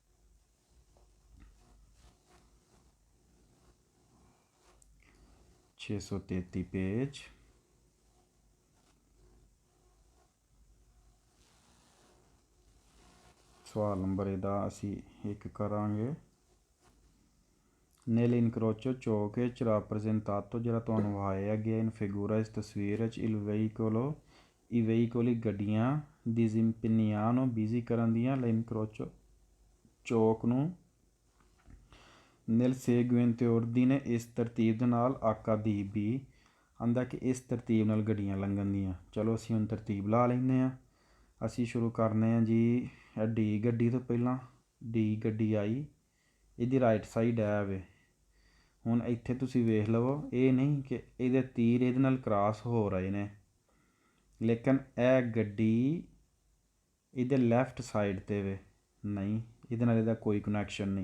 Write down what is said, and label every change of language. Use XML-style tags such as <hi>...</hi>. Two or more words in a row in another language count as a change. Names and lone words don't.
<pa>ਛੇ ਸੌ 33 ਪੇਜ। ਸਵਾਲ ਨੰਬਰ ਇਹਦਾ ਅਸੀਂ ਇੱਕ ਕਰਾਂਗੇ।</pa> <it>nell'incrocio ciò che ci rappresentato</it> <pa>ਜਿਹੜਾ ਤੁਹਾਨੂੰ ਆਇਆ ਗਿਆ</pa> <it>in figura</it> <pa>ਇਸ ਤਸਵੀਰ ਵਿੱਚ</pa> <it>il veicolo i veicoli</it> <pa>ਗੱਡੀਆਂ disimpegnano ਬਿਜ਼ੀ ਕਰਨ ਦੀਆਂ l'incrocio ਚੌਕ ਨੂੰ</pa> <it>nel seguente ordine</it> <pa>ਇਸ ਤਰਤੀਬ ਦੇ ਨਾਲ ਆਕਾ ਦੀ ਵੀ ਆਂਦਾ ਕਿ ਇਸ ਤਰਤੀਬ ਨਾਲ ਗੱਡੀਆਂ ਲੰਘਣ ਦੀਆਂ। ਚਲੋ ਅਸੀਂ ਹੁਣ ਤਰਤੀਬ ਲਾ ਲੈਂਦੇ ਹਾਂ। ਅਸੀਂ ਸ਼ੁਰੂ ਕਰਨੇ ਹਾਂ ਜੀ ਇਹ ਡੀ ਗੱਡੀ ਤੋਂ ਪਹਿਲਾਂ। ਡੀ ਗੱਡੀ ਆਈ, ਇਹਦੀ</pa> <en>right side</en> <pa>ਹੈ ਵੇ। ਹੁਣ ਇੱਥੇ ਤੁਸੀਂ ਵੇਖ ਲਵੋ, ਇਹ ਨਹੀਂ ਕਿ ਇਹਦੇ ਤੀਰ ਇਹਦੇ ਨਾਲ ਕ੍ਰਾਸ ਹੋ ਰਹੇ ਨੇ, ਲੇਕਿਨ ਇਹ ਗੱਡੀ ਇਹਦੇ</pa> <en>left side</en> <pa>'ਤੇ ਵੇ, ਨਹੀਂ ਇਹਦੇ ਨਾਲ ਇਹਦਾ ਕੋਈ ਕਨੈਕਸ਼ਨ ਨਹੀਂ।</pa>